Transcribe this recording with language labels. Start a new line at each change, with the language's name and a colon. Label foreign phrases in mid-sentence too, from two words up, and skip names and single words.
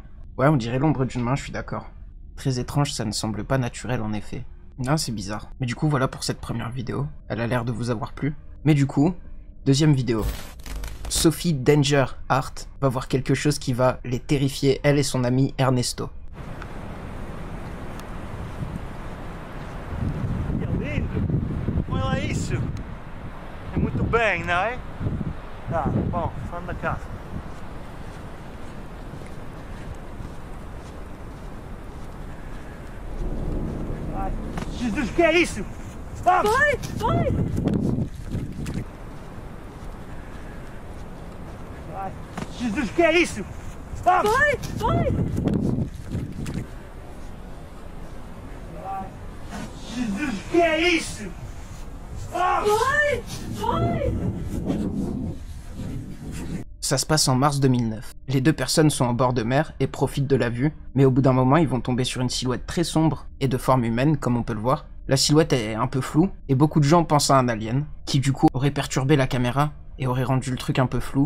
French: Ouais, on dirait l'ombre d'une main, je suis d'accord. Très étrange, ça ne semble pas naturel en effet. Non, c'est bizarre. Mais du coup, voilà pour cette première vidéo. Elle a l'air de vous avoir plu. Mais du coup, deuxième vidéo. Sophie Danger Hart va voir quelque chose qui va les terrifier, elle et son ami Ernesto.
Portuguese: Olha isso! É muito bem, não é? Tá, bom, vamos da casa. Ai, Jesus, que é isso? Vamos! Vai, vai! Ai, Jesus, que é isso? Vamos! Vai, vai! Ai, Jesus, que é isso? Vamos! Vai, vai!
French: Ça se passe en mars 2009. Les deux personnes sont en bord de mer et profitent de la vue, mais au bout d'un moment ils vont tomber sur une silhouette très sombre et de forme humaine comme on peut le voir. La silhouette est un peu floue et beaucoup de gens pensent à un alien qui du coup aurait perturbé la caméra et aurait rendu le truc un peu flou.